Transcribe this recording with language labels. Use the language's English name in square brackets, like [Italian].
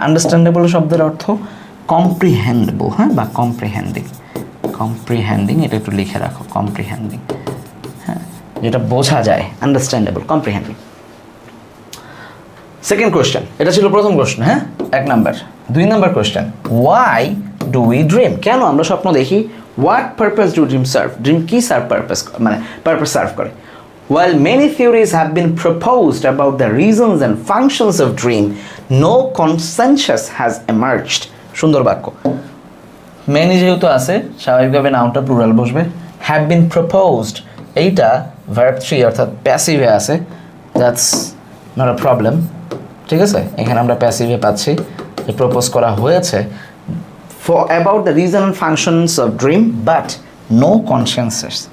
[Bangla] Understandable শব্দের অর্থ কম্প্রিহেন্ডেবল, হ্যাঁ, বা কম্প্রিহেন্ডিং, এটা একটু লিখে রাখো, কম্প্রিহেন্ডিং, হ্যাঁ, যেটা বোঝা যায়, আন্ডারস্ট্যান্ডেবল, কম্প্রিহেন্ডিং। সেকেন্ড কোয়েশ্চেন, এটা ছিল প্রথম প্রশ্ন, হ্যাঁ, 1 number. 2 number question, [English] why do we dream, [Bangla] কেন আমরা স্বপ্ন দেখি? [English] what purpose do dream serve, [Bangla] dream কি পারপাস সার্ভ করে? [English] While many theories have been proposed about the reasons and functions of dream, no consensus has emerged. [Bangla] সুন্দর বাক্য। Many যেহেতু আছে, স্বাভাবিকভাবে নাউনটা প্লুরাল বসবে। হ্যাভ বিন প্রপোজড, এইটা ভার্ব 3 অর্থাৎ প্যাসিভে আছে, [English] that's not a problem, [Bangla] ঠিক আছে। এখানে আমরা প্যাসিভে পাচ্ছি, [English] propose [Bangla] করা হয়েছে [English] For about the reason and functions of dream but no consensus.